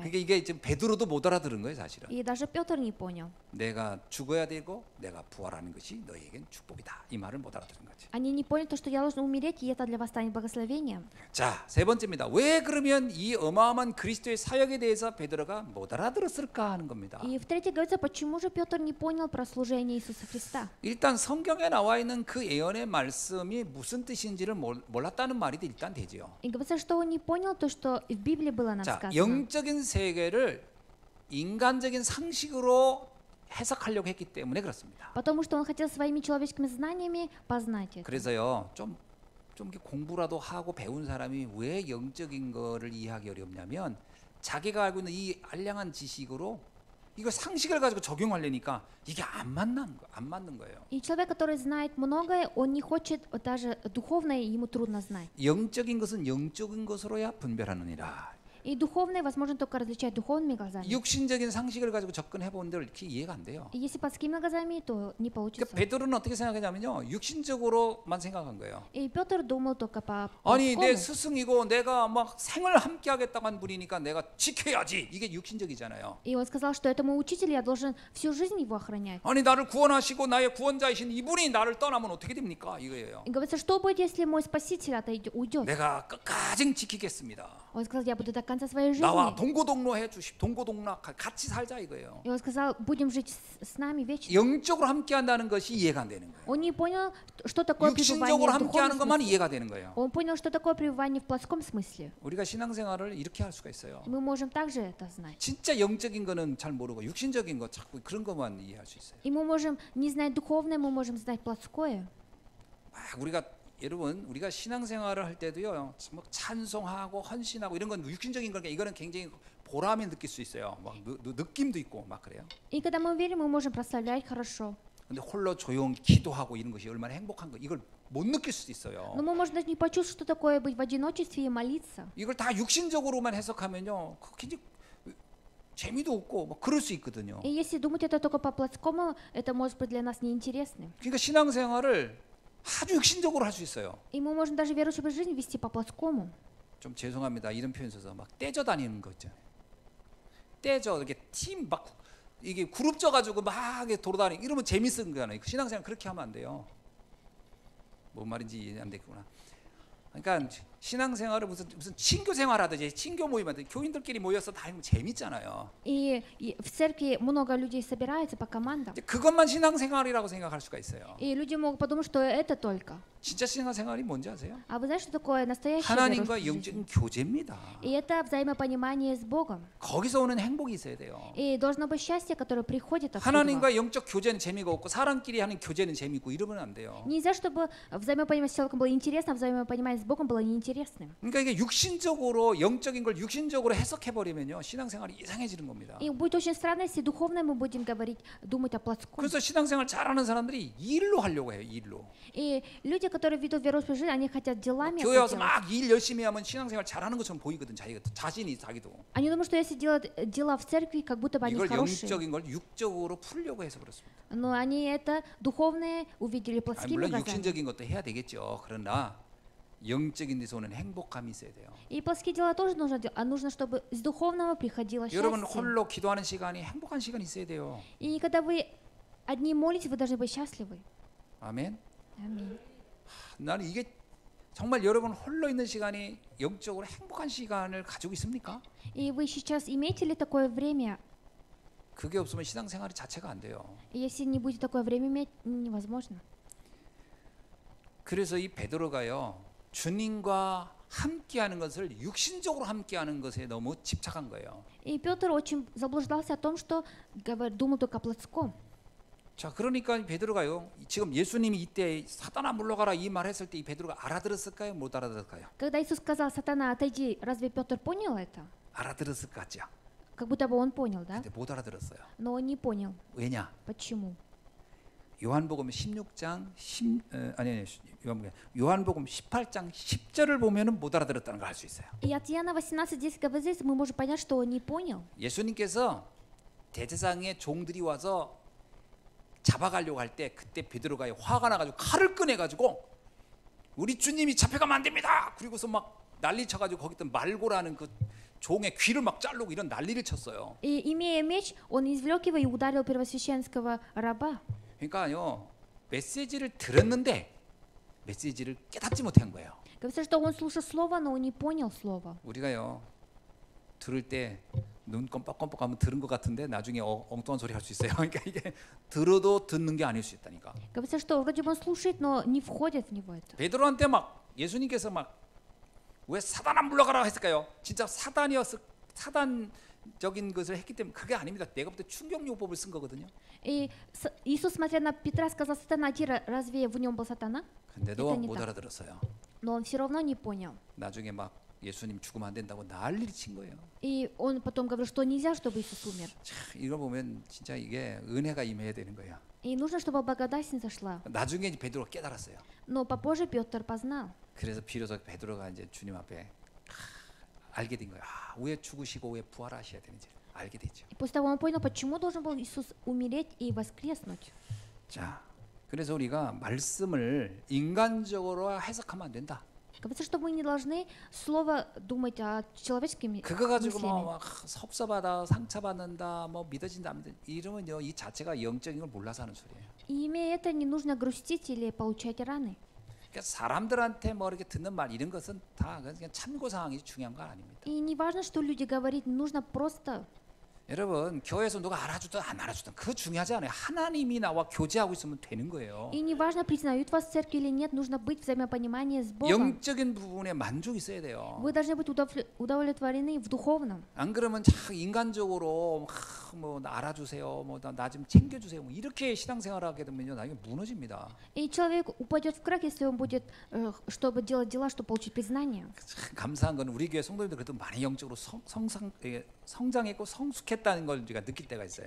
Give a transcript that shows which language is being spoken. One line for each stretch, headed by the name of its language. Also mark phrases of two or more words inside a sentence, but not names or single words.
Korean: 그러니까 이게 지금 베드로도 못 알아들은 거예요, 사실은.
Russian: И даже Петр не понял.
Korean: 내가 죽어야 되고 내가 부활하는 것이 너희에겐 축복이다. 이 말을 못 알아들은 거지.
Russian: Они не поняли то, что я должен умереть, и это для вас станет благословением.
Korean: 자, 세 번째입니다. 왜 그러면 이 어마어마한 그리스도의 사역에 대해서 베드로가 못 알아들었을까 하는 겁니다.
Russian: И в-третьих говорится, почему же Петр не понял про служение Иисуса Христа?
Korean: 일단 성경에 나와 있는 그 예언의 말씀이 무슨 뜻인지를 몰랐다는 말이 일단 되죠.
Russian: И говорится, что он не понял то, что в Библии было нам
Korean: 자,
Russian: сказано.
Korean: 영적인 세계를 인간적인 상식으로 해석하려고 했기 때문에 그렇습니다.
Russian: Потому что он хотел своими человеческими знаниями познать это.
Korean: 그래서요, 좀 이렇게 공부라도 하고 배운 사람이 왜 영적인 거를 이해하기 어렵냐면 자기가 알고 있는 이 알량한 지식으로 이거 상식을 가지고 적용하려니까 이게 안 맞는 거예요.
Russian: И человек, который знает многое, он не хочет даже духовное, ему трудно знать.
Korean: 영적인 것은 영적인 것으로야 분별하느니라.
Russian: И духовное возможно только различать духовными глазами.
Korean: 육신적인 상식을 가지고 접근해 본들 이렇게 이해가 안 돼요.
Russian: И если плотскими глазами, то не получится.
Korean: 그러니까 베드로는 어떻게 생각했냐면요, 육신적으로만 생각한 거예요.
Russian: И Петр думал только по
Korean: 아니 내
Russian: плотскому.
Korean: 스승이고 내가 막 생을 함께하겠다고 한 분이니까 내가 지켜야지. 이게 육신적이잖아요.
Russian: И он сказал, что этому учителю я должен всю жизнь его охранять.
Korean: 아니 나를 구원하시고 나의 구원자이신 이분이 나를 떠나면 어떻게 됩니까? 이거예요.
Russian: И говорится, что будет, если мой спаситель уйдет?
Korean: 내가 끝까지 지키겠습니다.
Russian: Он сказал, я буду до конца своей
Korean: 나와
Russian: жизни.
Korean: 동고동락해 주십, 동고동락 같이 살자 이거예요.
Russian: И он сказал, будем жить с нами вечно.
Korean: 영적으로 함께한다는 것이 이해가 안 되는 거예요.
Russian: Он не понял, что такое пребывание
Korean: 육신적으로
Russian: в
Korean: 함께하는
Russian: духовном
Korean: 것만
Russian: смысле.
Korean: 이해가 되는 거예요.
Russian: Он понял, что такое пребывание в плотском смысле.
Korean: 우리가 신앙생활을 이렇게 할 수가 있어요.
Russian: И мы можем также это знать.
Korean: 진짜 영적인 거는 잘 모르고 육신적인 거 자꾸 그런 것만 이해할 수 있어요.
Russian: И мы можем не знать духовное, мы можем знать плотское.
Korean: 우리가 여러분 우리가 신앙생활을 할 때도요, 뭐 찬송하고 헌신하고 이런 건 육신적인 거니까 이거는 굉장히 보람을 느낄 수 있어요. 막 느낌도 있고 막 그래요.
Russian: И когда мы верим, мы можем прославлять хорошо.
Korean: 근데 홀로 조용히 기도하고 이런 것이 얼마나 행복한 거 이걸 못 느낄 수도 있어요.
Russian: Но мы можем даже не почувствовать, что такое быть в одиночестве и молиться.
Korean: 이걸 다 육신적으로만 해석하면요, 굉장히 재미도 없고 뭐 그럴 수 있거든요.
Russian: И если думать это только по плотскому, это может быть для нас неинтересным.
Korean: 그러니까 신앙생활을 아주 육신적으로 할 수 있어요.
Russian: И мы можем даже верующую жизнь вести по плотскому.
Korean: 좀 죄송합니다. 이런 표현 써서 막 떼져 다니는 거 있잖아요. 떼져 이렇게 팀 막 이게 그룹 져 가지고 막 돌아다니고 이러면 재밌는 거잖아요. 신앙생활 그렇게 하면 안 돼요. 뭔 말인지 이해 안 되구나. 그러니까 신앙생활을 무슨 친교 생활하듯이 친교 모임하듯이 교인들끼리 모여서 다 하면 재밌잖아요.
Russian: И в церкви много людей собирается по командам.
Korean: 이제 그것만 신앙생활이라고 생각할 수가 있어요.
Russian: И люди могут подумать, что это только.
Korean: 진짜 신앙생활이 뭔지 아세요?
Russian: А вы знаете, что такое настоящая
Korean: 하나님과
Russian: верующая жизнь?
Korean: 영적인 교제입니다.
Russian: И это взаимопонимание с Богом.
Korean: 거기서 오는 행복이 있어야 돼요.
Russian: И должно быть счастье, которое приходит отсюда.
Korean: 하나님과 영적 교제는 재미가 없고 사람끼리 하는 교제는 재미있고 이러면 안 돼요.
Russian: Нельзя, чтобы взаимопонимание с человеком было интересно, а взаимопонимание с Богом было неинтересным.
Korean: 그러니까 이게 육신적으로 영적인 걸 육신적으로 해석해 버리면요 신앙생활이 이상해지는 겁니다.
Russian: И будет очень странно, если духовно мы будем говорить, думать о плотском.
Korean: 그래서 신앙생활 잘하는 사람들이 일로 하려고 해요. 일로.
Russian: И люди, которые ведут верующую жизнь, они хотят делами
Korean: 교회
Russian: это
Korean: 와서
Russian: делать.
Korean: 막 일 열심히 하면 신앙생활 잘하는 것처럼 보이거든. 자신이 자기도.
Russian: Они думают, что если делать дела в церкви, как будто бы они
Korean: 이걸
Russian: хорошие.
Korean: 영적인 걸 육적으로 풀려고 해서 그렇습니다.
Russian: Но они это духовное увидели
Korean: 아니,
Russian: плотскими
Korean: 물론
Russian: глазами.
Korean: 육신적인 것도 해야 되겠죠. 그러나 영적인 데서 오는 행복감이 있어야 돼요.
Russian: И плотские дела тоже нужно делать, а нужно, чтобы с духовного приходило
Korean: 여러분
Russian: счастье.
Korean: 홀로 기도하는 시간이 행복한 시간이 있어야 돼요.
Russian: И когда вы одни молитесь, вы должны быть счастливы.
Korean: 아멘.
Russian: Аминь.
Korean: 나는 이게 정말 여러분 홀로 있는 시간이 영적으로 행복한 시간을 가지고 있습니까?
Russian: И вы сейчас имеете ли такое время?
Korean: 그게 없으면 신앙생활이 자체가 안 돼요.
Russian: И если не будете такое время иметь, невозможно.
Korean: 그래서 이 베드로가요 주님과 함께하는 것을 육신적으로 함께하는 것에 너무 집착한 거예요.
Russian: И Петр очень заблуждался о том, что думал только о плотском.
Korean: 자, 그러니까 베드로가요 지금 예수님이 이때 사단아 물러가라 이 말했을 때 이 베드로가 알아들었을까요? 못 알아들었을까요?
Russian: Когда Иисус сказал, сатана, отойди, разве Петр понял это?
Korean: 알아들었을 것 같죠.
Russian: Как будто бы он понял, да?
Korean: 근데 못 알아들었어요.
Russian: Но он не понял.
Korean: 왜냐?
Russian: Почему?
Korean: 요한복음 16장 요한복음 18장 10절을 보면은 못 알아들었다는 걸 알 수 있어요.
Russian: И от Иоанна 18:10 говорится, мы можем понять, что он не понял.
Korean: 예수님께서 대제사장의 종들이 와서 잡아가려고 할 때 그때 베드로가 화가 나가지고 칼을 꺼내가지고 우리 주님이 잡혀가면 안 됩니다. 그리고서 막 난리 쳐가지고 거기 있던 말고라는 그 종의 귀를 막 자르고 이런 난리를 쳤어요.
Russian: И, имея меч, он извлек его и ударил первосвященского раба.
Korean: 그러니까요 메시지를 들었는데 메시지를 깨닫지 못한 거예요.
Russian: Говорится, что он слушал слово, но он не понял слово.
Korean: 우리가요 들을 때 눈 껌뻑껌뻑하면 들은 것 같은데 나중에 엉뚱한 소리 할 수 있어요. 그러니까 이게 들어도 듣는 게 아닐 수 있다니까.
Russian: Говорится, что вроде бы он слушает, но не входит в него это.
Korean: 베드로한테 막 예수님께서 막 왜 사단 안 물러가라 했을까요? 진짜 사단적인 것을 했기 때문에 그게 아닙니다. 내가 볼 때 충격요법을 쓴 거거든요.
Russian: И Иисус, смотря на Петра, сказал, сатана, разве в нем был сатана?
Korean: 근데도
Russian: Это не
Korean: 못
Russian: так.
Korean: 알아들었어요.
Russian: Но он все равно не понял.
Korean: 나중에 막 예수님 죽으면 안 된다고 난리를 친 거예요.
Russian: И он потом говорил, что нельзя, чтобы Иисус умер.
Korean: 참, 이걸 보면 진짜 이게 은혜가 임해야 되는 거예요.
Russian: И нужно, чтобы благодать снизошла.
Korean: 나중에 베드로가 깨달았어요.
Russian: Но попозже Петр познал.
Korean: 그래서 비로소 베드로가 이제 주님 앞에 알게 된 거예요. 왜 죽으시고 왜 부활하셔야 되는지 알게 됐죠.
Russian: И после того он понял, почему должен был Иисус умереть и воскреснуть.
Korean: 자, 그래서 우리가 말씀을 인간적으로 해석하면 안 된다.
Russian: Говорится, что мы не должны слово думать человеческими
Korean: 그거 가지고
Russian: мыслями.
Korean: 막 섭섭하다, 상처받는다, 뭐 믿어진다, 안 믿어진다 이러면요 이 자체가 영적인 걸 몰라서 하는 소리예요.
Russian: И имея это, не нужно грустить или получать раны.
Korean: 그러니까 사람들한테 뭐 이렇게 듣는 말 이런 것은 다 그냥 참고 사항이 중요한 건 아닙니다.
Russian: И не важно, что люди говорят, нужно просто.
Korean: 여러분 교회에서 누가 알아주든 안 알아주든 그거 중요하지 않아요. 하나님이 나와 교제하고 있으면 되는 거예요.
Russian: И не важно, признают вас в церкви или нет, нужно быть взаимопонимание с Богом.
Korean: 영적인 부분에 만족이 있어야 돼요.
Russian: Вы должны быть удовлетворены в духовном.
Korean: 안 그러면 참 인간적으로 뭐 나 알아주세요, 뭐 나 좀 챙겨주세요, 뭐 이렇게 신앙생활하게 되면요 나중에 무너집니다.
Russian: И человек упадет в крах, если он будет, чтобы делать дела, чтобы получить признание.
Korean: 참 감사한 건 우리 교회 성도님들 그래도 많이 영적으로 성장했고 성숙했다는 걸 우리가 느낄 때가 있어요.